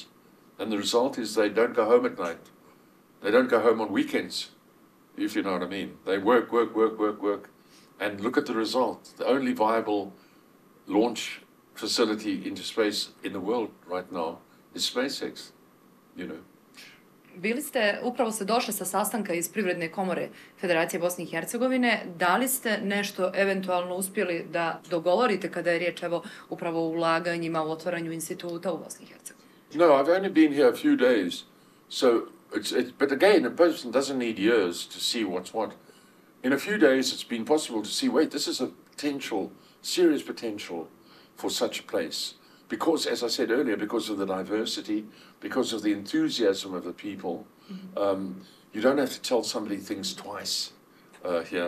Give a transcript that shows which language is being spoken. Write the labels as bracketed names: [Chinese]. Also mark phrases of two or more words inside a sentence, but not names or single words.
[English] And the result is they don't go home at night. They don't go home on weekends, if you know what I mean. They work. And look at the result. The only viable launch facility into space in the world right now is SpaceX, you know. [Bosnian] Bili ste, upravo ste došli sa sastanka iz Privredne komore Federacije Bosne i Hercegovine. Da li ste nešto eventualno uspjeli da dogovorite kada je riječ evo upravo o ulaganjima, u otvaranju instituta u Bosni i Hercegovini? [English] No, I've only been here a few days, so but again, a person doesn't need years to see what's what. In a few days, it's been possible to see, wait, this is a potential, serious potential for such a place. Because, as I said earlier, because of the diversity, because of the enthusiasm of the people, you don't have to tell somebody things twice here.